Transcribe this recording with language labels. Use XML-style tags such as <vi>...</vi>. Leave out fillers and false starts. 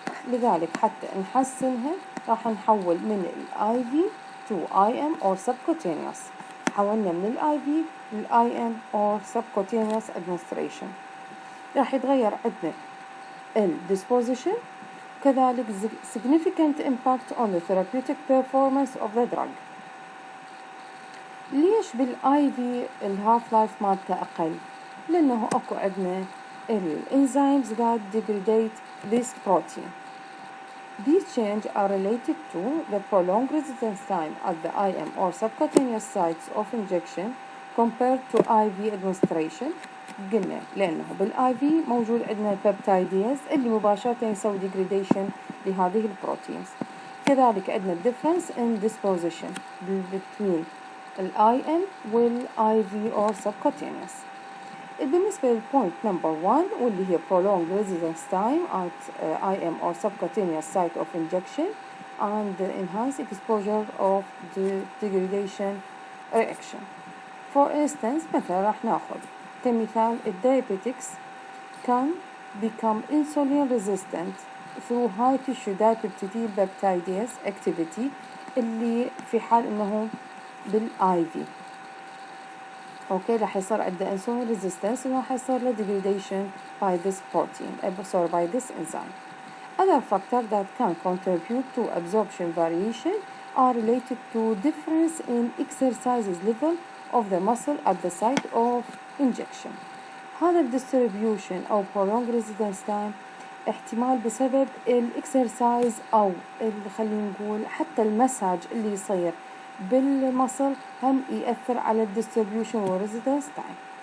<ar>لذلك حتى نحسنها راح نحول من</ar> <en>IV to IM or subcutaneous.</en> <ar>حولنا من</ar> <en>IV لل IM or subcutaneous administration.</en> <ar>راح يتغير عندنا</ar> <en>disposition،</en> <ar>كذلك</ar> <en>significant impact on the therapeutic performance of the drug.</en> <ar>ليش بالIV الهاف لايف مالته أقل؟ لأنه أكو عندنا الانزيمز</ar> <en>that degrade this protein. These changes are related to the prolonged residence time at the IM or subcutaneous sites of injection compared to IV administration.</en> <ar>قلنا لأنه بالIV موجود عندنا البيبتايديز اللي مباشرة يسوي degradation لهذه البروتينز. كذلك عندنا</ar> <en>difference in disposition between IM والIV or subcutaneous.</en> <ar>بالنسبة للpoint</ar> <en>number 1</en> <ar>واللي هي</ar> <en>prolonged residence time at IM or subcutaneous site of injection and the enhanced exposure of the degradation reaction. For instance</en> <ar>مثلا راح ناخذ كمثال</ar> <en>diabetics can become insulin resistant through high tissue dipeptidyl peptidase activity</en> <ar>اللي في حال انه بالIV. اوكي راح يصير عنده</ar> <en>insulin resistance</en> <ar>وراح يصير له</ar> <en>degradation by this protein by this enzyme. Other factors that can contribute to absorption variation are related to difference in exercise level of the muscle at the site of injection.</en> <ar>هذا distribution أو</ar> <en>prolonged residence time</en> <ar>احتمال بسبب الإكسرسايز أو خلينا نقول حتى المساج اللي يصير بالمصل هم يأثر على distribution و residence time.</ar>